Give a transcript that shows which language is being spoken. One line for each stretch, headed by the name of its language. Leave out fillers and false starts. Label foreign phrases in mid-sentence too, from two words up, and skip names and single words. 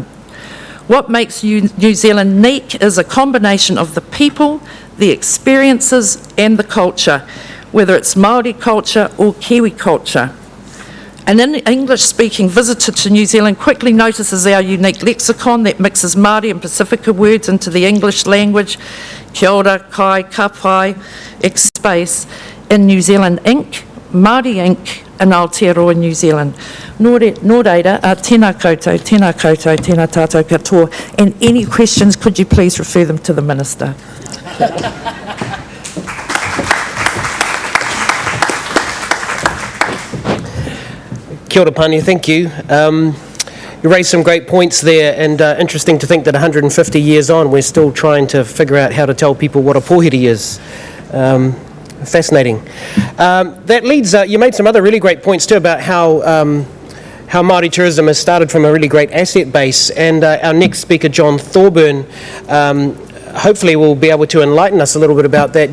English: What makes New Zealand unique is a combination of the people, the experiences and the culture, whether it's Māori culture or Kiwi culture. An English-speaking visitor to New Zealand quickly notices our unique lexicon that mixes Māori and Pasifika words into the English language,
Māori: kia ora, kai, ka pai,
English: space, in New Zealand Inc., Māori Inc., and Aotearoa New Zealand.
Māori: Nō reira, tēnā koutou, tēnā tātou katoa,
English: and any questions, could you please refer them to the Minister?
Māori: Kia ora, Pania,
English: thank you. You raised some great points there, and interesting to think that 150 years on, we're still trying to figure out how to tell people what a pōhiri is. Fascinating. That leads, you made some other really great points too about how Maori tourism has started from a really great asset base, and our next speaker, John Thorburn, hopefully will be able to enlighten us a little bit about that.